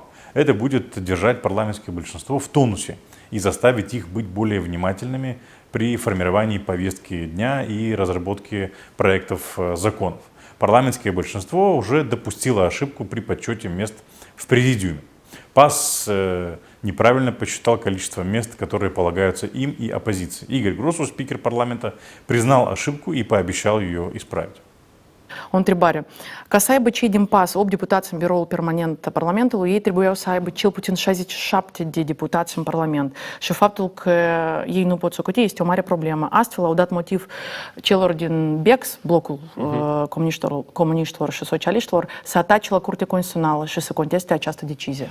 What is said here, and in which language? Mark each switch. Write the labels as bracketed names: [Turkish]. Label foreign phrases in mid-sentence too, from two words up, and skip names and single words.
[Russian] Это будет держать парламентское большинство в тонусе и заставить их быть более внимательными при формировании повестки дня и разработке проектов законов. Парламентское большинство уже допустило ошибку при подсчете мест в президиуме. ПАС неправильно посчитал количество мест, которые полагаются им и оппозиции. Игорь Гросу, спикер парламента, признал ошибку и пообещал ее исправить. [Romanian] Întrebare. Ca să aibă cei din PAS 8 deputați în biroul permanent al Parlamentului, ei trebuiau să aibă cel puțin 67 de deputați în Parlament. Și faptul că ei nu pot socoти este o mare problemă. Astfel au dat motiv celor din BEX, blocul comuniștilor și socialiștilor, să atace la Curtea Constituțională și să conteste această decizie.